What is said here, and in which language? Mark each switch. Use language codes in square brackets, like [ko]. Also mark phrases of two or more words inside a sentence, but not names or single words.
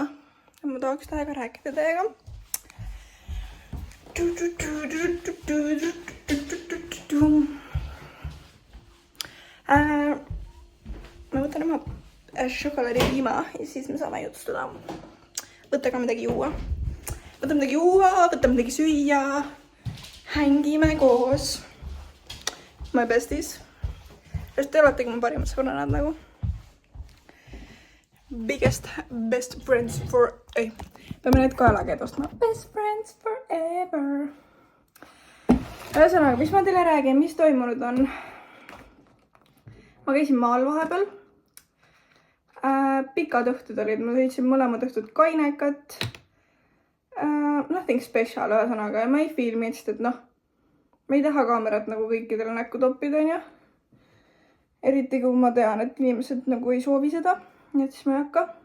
[et] Ma tahaks täiega rääkida teiega. Ma võtan oma šokolaadipiima ja siis me saame jutustada. Võta ka midagi juua. Võta midagi juua, võta midagi süüa. Hängime koos. [en] My besties. [et] Sest te oletegi mu parimad sõbrannad nagu. [en] Best friends for... [et] Ei, peame need kaelakeed ostma. [en] Best friends forever. [et] Ühesõnaga, mis ma teile räägin, mis toimunud on? Ma käisin maal vahepeal. Pikad õhtud olid, ma sõitsin mõlemad õhtud kainekat. [en] Nothing special [et] ühesõnaga ja ma ei filmi, sest et noh, ma ei taha kaamerat nagu kõikidele näkku toppida, on ju. Eriti kui ma tean, et inimesed nagu ei soovi seda, nii et siis ma ei hakka.